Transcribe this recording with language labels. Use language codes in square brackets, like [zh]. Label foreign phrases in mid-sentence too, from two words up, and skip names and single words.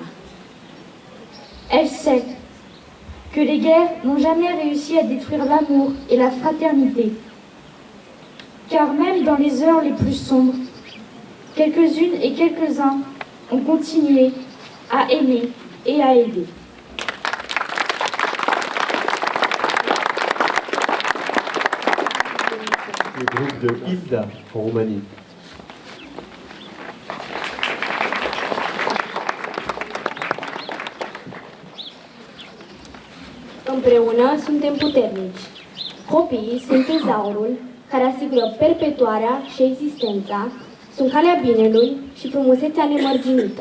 [fr] Elle sait que les guerres n'ont jamais réussi à détruire l'amour et la fraternité, car même dans les heures les plus sombres, quelques-unes et quelques-uns ont continué à aimer et à aider. Le groupe de Hilda, en Roumanie. [ro] Împreună suntem puternici. Copiii sunt tezaurul care asigură perpetuarea și existența, sunt calea binelui și frumusețea nemărginită.